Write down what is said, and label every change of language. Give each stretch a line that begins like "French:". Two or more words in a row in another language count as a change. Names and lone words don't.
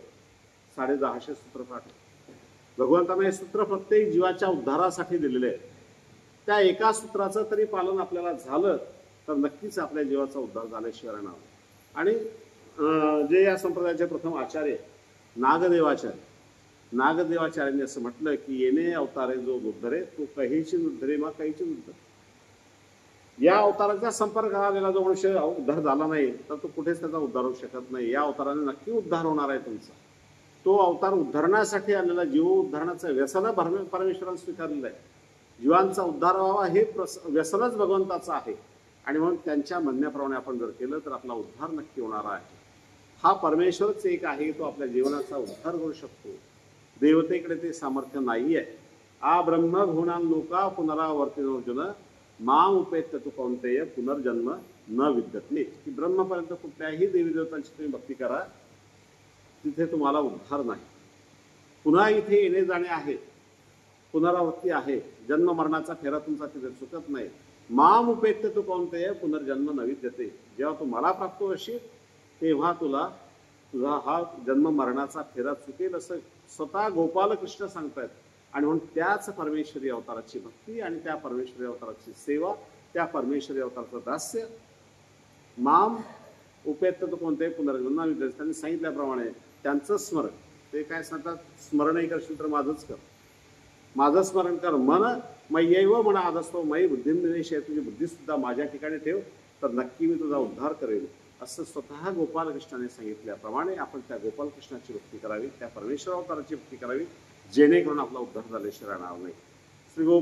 Marathi: 1050 सूत्रपाठ भगवंतानं हे सूत्र प्रत्येक जीवाच्या उद्धारासाठी दिलेले आहे. त्या एका सूत्राचं तरी पालन आपल्याला झालं तर नक्कीच आपल्या जीवाचा उद्धार झाल्याशिवाय राहणार. आणि जे या संप्रदायाचे प्रथम आचार्य नागदेवाचार्यांनी असं म्हटलं की येणे अवतारे जो उद्धरे तो कहीची उद्धरे मा कहीची उद्धर. या अवताराच्या संपर्क आलेला जो मनुष्य उद्धार झाला नाही तर तो कुठेच त्याचा उद्धार होऊ शकत नाही. या अवताराने नक्की उद्धार होणार आहे तुमचा. तो अवतार उद्धारण्यासाठी आलेला, जीव उद्धारण्याचं व्यसन परमेश्वराने स्वीकारलेलं आहे. जीवांचा उद्धार व्हावा हे व्यसनच भगवंताचं आहे. आणि म्हणून त्यांच्या म्हणण्याप्रमाणे आपण जर केलं तर आपला उद्धार नक्की होणार आहे. हा परमेश्वरच एक आहे, तो आपल्या जीवनाचा उद्धार करू शकतो. देवतेकडे ते सामर्थ्य नाही आहे.
Sanskrit: आ ब्रह्म भुवनां लोका पुनरावर्तिनोर्जुन माम उपेत्य तू कौंतेय पुनर्जन्म न विद्यते.
Marathi: की ब्रह्मपर्यंत कुठल्याही देवी देवतांची तुम्ही भक्ती करा, तिथे तुम्हाला उद्धार नाही. पुन्हा इथे येणे जाणे आहे, पुनरावृत्ती आहे. जन्म मरणाचा फेरा तुमचा तिथे चुकत नाही.
Sanskrit: माम उपेत्य तू कौंतेय पुनर्जन्म न विद्यते.
Marathi: जेव्हा तू मला प्राप्त होशील तेव्हा तुझा हा जन्म मरणाचा फेरा चुकेल असं स्वतः गोपालकृष्ण सांगतायत. आणि म्हणून त्याच परमेश्वरी अवताराची भक्ती आणि त्या परमेश्वरी अवताराची सेवा, त्या परमेश्वरी अवताराचं दास्य.
Sanskrit: माम उपेत्य तो कोणत्याही पुनर्जन्म न विद्यते.
Marathi: त्यांनी सांगितल्याप्रमाणे त्यांचं स्मरण, ते काय सांगतात, स्मरणही करशील तर माझंच कर, माझं स्मरण कर.
Sanskrit: मन मय्यैव मन आदस्तो मयी बुद्धिर्निवेश.
Marathi: तुझी बुद्धीसुद्धा माझ्या ठिकाणी ठेव, तर नक्की मी तुझा उद्धार करेल. असं स्वतः गोपालकृष्णाने सांगितल्याप्रमाणे आपण त्या गोपालकृष्णाची भक्ती करावी, त्या परमेश्वर अवताराची भक्ती करावी, जेणेकरून आपला उद्धार झाल्याशिवाय राहणार नाही.